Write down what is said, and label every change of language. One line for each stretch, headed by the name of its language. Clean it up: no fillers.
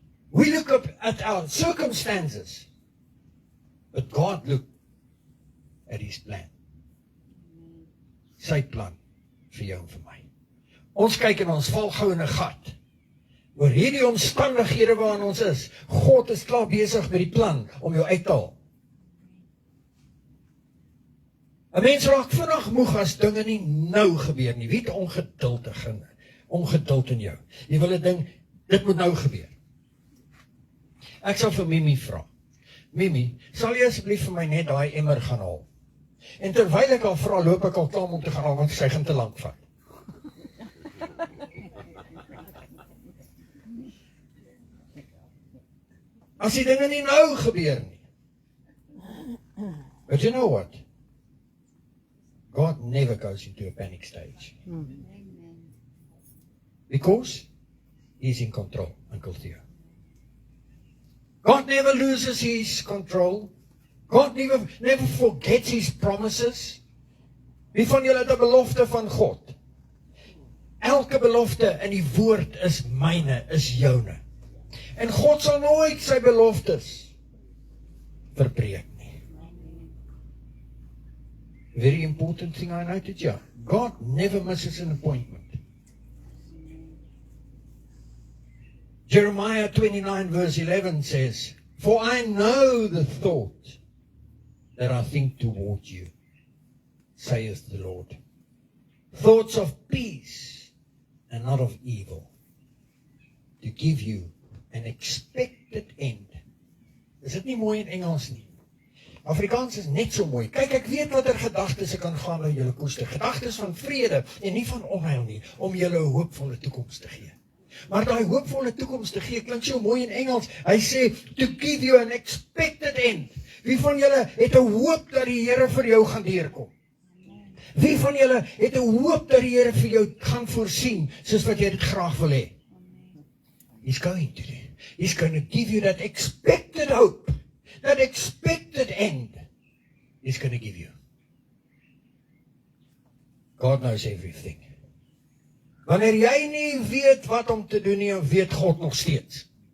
English: We look up at our circumstances, but God look at his plan.
Afrikaans: Sy plan vir jou en vir my. Ons kyk en ons val gou in 'n gat. Oor hierdie omstandighede waarin ons is, God is klaar besig met die plan om jou uit te haal. 'n Mens raak vinnig moeg as dinge nie nou gebeur nie. Wie het ongeduld in jou? Jy wil 'n ding, dit moet nou gebeur. Ek sal vir Mimi vra. Mimi, sal jy asseblief vir my net daai emmer gaan haal? En terwyl ek al vra, loop ek al klaar om te gaan haal, want sy gaan te lank vat. As die dinge nie nou gebeur nie.
English: But you know what? God never goes into a panic stage. Amen. Because He's in control, Uncle Theo. God never loses His control. God never forgets His promises.
Afrikaans: Wie van julle het 'n belofte van God? Elke belofte in die woord is myne, is joune. En God sal nooit sy beloftes verbreek nie.
English: Very important thing I noted here. God never misses an appointment. Jeremiah 29 verse 11 says, "For I know the thought that I think toward you, saith the Lord. Thoughts of peace and not of evil, to give you an expected end."
Afrikaans: Is dit nie mooi in Engels nie? Afrikaans is net so mooi. Kyk, ek weet watter gedagtes ek kan gaan na julle koester. Gedagtes van vrede en nie van onheil nie, om julle 'n hoopvolle toekoms te gee. Maar daai hoopvolle toekoms te gee, klink so mooi in Engels. Hy sê,
English: to give you an expected end.
Afrikaans: Wie van julle het 'n hoop dat die Here vir jou gaan deurkom? Wie van julle het 'n hoop dat die Here vir jou gaan voorsien, soos wat jy dit graag wil hê?
English: He's going to do. He's going to give you that expected hope. That expected end. He's going to give you. God knows everything.
Afrikaans: Wanneer jy nie weet wat om te doen nie, weet God nog steeds.